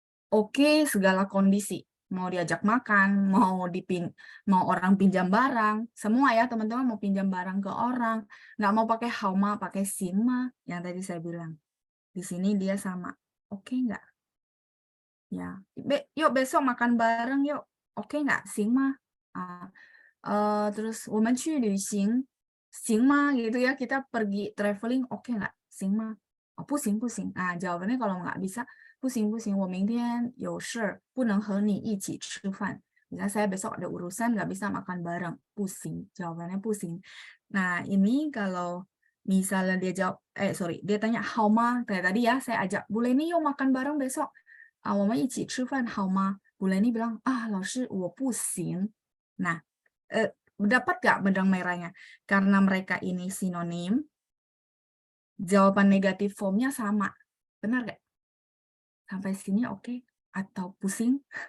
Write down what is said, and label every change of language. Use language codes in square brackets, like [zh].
[id] Oke segala kondisi. Mau diajak makan, mau orang pinjam barang, semua ya teman-teman mau pinjam barang ke orang, nggak mau pakai hauma, pakai sima yang tadi saya bilang. Di sini dia sama. Oke nggak? Ya, yuk besok makan bareng yuk. Oke nggak? Sima. Terus [zh] 我们去旅行 行吗 [id] gitu ya, kita pergi traveling oke nggak? [zh] 行吗?Oh, 不行不行. [id] Jawabannya kalau nggak bisa [zh] 不行不行，我明天有事不能和你一起吃饭. [id] Misalnya saya besok ada urusan nggak bisa makan bareng. 不行, jawabannya 不行. Nah, ini kalau misalnya dia jawab, dia tanya [zh] 好吗? [id] Kayak tadi ya, saya ajak, boleh nih yuk makan bareng besok. [zh] 我们一起吃饭好吗? [id] Buleni bilang, [zh] 老师我不行. [id] Nah, dapat nggak benang merahnya? Karena mereka ini sinonim, jawaban negatif formnya sama. Benar nggak? Sampai sini oke? Atau pusing?